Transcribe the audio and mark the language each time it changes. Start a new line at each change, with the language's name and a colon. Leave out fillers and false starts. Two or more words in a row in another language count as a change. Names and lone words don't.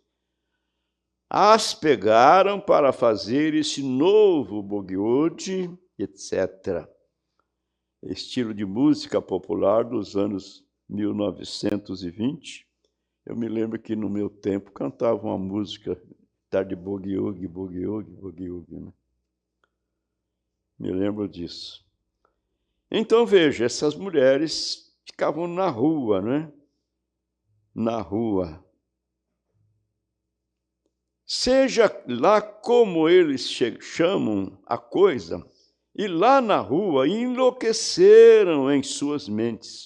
Portuguese: As pegaram para fazer esse novo boogie, etc. Estilo de música popular dos anos 1920. Eu me lembro que no meu tempo cantava uma música de boogie-woogie, boogie-woogie, boogie-woogie, né? Me lembro disso. Então, veja, essas mulheres ficavam na rua, né? Na rua. Seja lá como eles chamam a coisa, e lá na rua enlouqueceram em suas mentes.